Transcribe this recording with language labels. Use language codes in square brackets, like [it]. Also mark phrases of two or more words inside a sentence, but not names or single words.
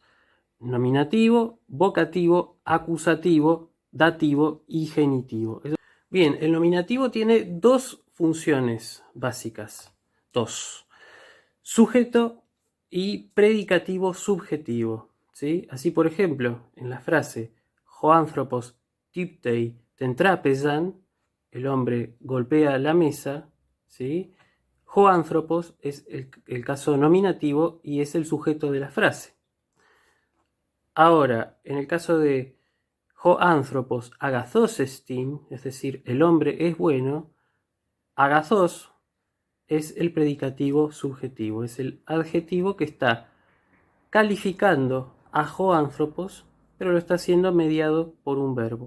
[es] Nominativo, vocativo, acusativo, dativo y genitivo. Bien, el nominativo tiene 2 funciones básicas. 2. Sujeto y predicativo subjetivo, ¿sí? Así, por ejemplo, en la frase [el] ὁ ἄνθρωπος τύπτει τὴν τράπεζαν, [es] el hombre golpea la mesa, ¿sí? [el] ὁ ἄνθρωπος [es] es el caso nominativo y es el sujeto de la frase. Ahora, en el caso de [el] ὁ ἄνθρωπος ἀγαθός ἐστιν, [es] es decir, el hombre es bueno, agathos es el predicativo subjetivo, es el adjetivo que está calificando a [el] ὁ ἄνθρωπος, [es] pero lo está haciendo mediado por un verbo.